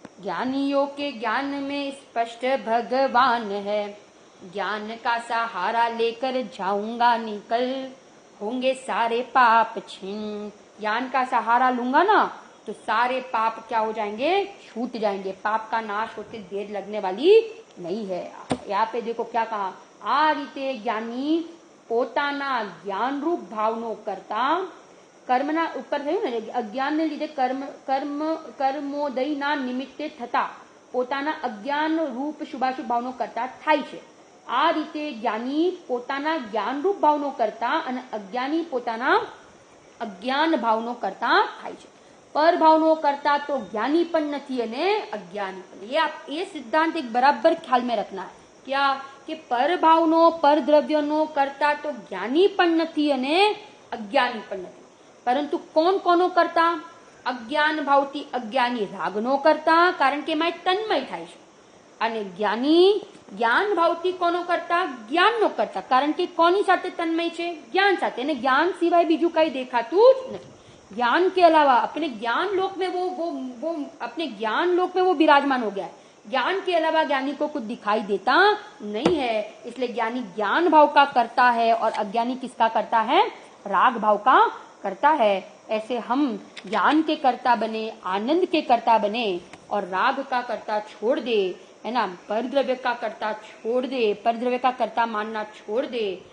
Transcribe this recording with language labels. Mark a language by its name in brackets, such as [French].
[Hindi] ज्ञानियों के ज्ञान में स्पष्ट भगवान है. ज्ञान का सहारा लेकर जाऊंगा निकल, होंगे सारे पाप छिन. ज्ञान का सहारा लूंगा ना तो सारे पाप क्या हो जाएंगे, छूट जाएंगे। पाप का नाश होते देर लगने वाली नहीं है। यहाँ पे देखो क्या कहा, [Gujarati] आ रीते ज्ञानी પોતાના જ્ઞાન રૂપ ભાવનો કરતા કર્મના ઉપર થયું ને, અજ્ઞાનને લીધે કર્મોદયના નિમિત્તે થતા પોતાના અજ્ઞાન રૂપ શુભાશુભ ભાવનો કરતા થાય છે। આ રીતે જ્ઞાની પોતાના જ્ઞાન રૂપ ભાવનો કરતા અને અજ્ઞાની પોતાના અજ્ઞાન ભાવનો કરતા થાય છે। પર ભાવનો કરતા તો જ્ઞાની પણ નથી અને અજ્ઞાની પણ। [Hindi] ये सिद्धांत एक बराबर ख्याल में रखना है। क्या कि [Gujarati] पर भावनो पर द्रव्यनो करता तो ज्ञानी पण નથી અને અજ્ઞાની પણ નથી, પરંતુ કોણ કોનો કરતા, અજ્ઞાન ભાવથી અજ્ઞાની રાગનો કરતા, કારણ કે એમાં તન્મય થાય છે, અને જ્ઞાની જ્ઞાન ભાવથી કોનો કરતા, જ્ઞાનનો કરતા, કારણ કે કોની સાથે તન્મય છે, જ્ઞાન સાથે, અને જ્ઞાન સિવાય બીજું કઈ દેખાતું જ નથી। [Hindi] ज्ञान के अलावा अपने ज्ञान लोक में वो अपने ज्ञान लोक में वो विराजमान हो गया है। ज्ञान के अलावा ज्ञानी को कुछ दिखाई देता नहीं है, इसलिए ज्ञानी ज्ञान भाव का करता है और अज्ञानी किसका करता है, राग भाव का करता है। ऐसे हम ज्ञान के कर्ता बने, आनंद के कर्ता बने और राग का कर्ता छोड़ दे, है ना, परद्रव्य का कर्ता छोड़ दे, परद्रव्य का कर्ता मानना छोड़ दे।